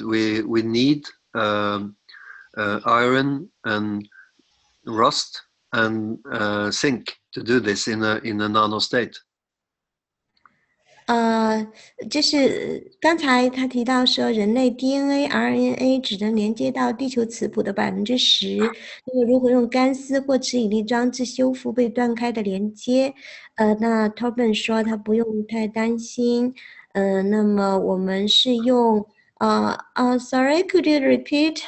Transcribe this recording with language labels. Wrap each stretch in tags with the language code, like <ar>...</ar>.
<en>We need iron and rust and zinc to do this in a nano state.</en> <zh>就是刚才他提到说，人类 DNA、RNA 只能连接到地球磁谱的10%。那么，如何用干丝或磁引力装置修复被断开的连接？那 Torben 说他不用太担心。那么我们是用</zh> <en>Sorry, could you repeat?</en>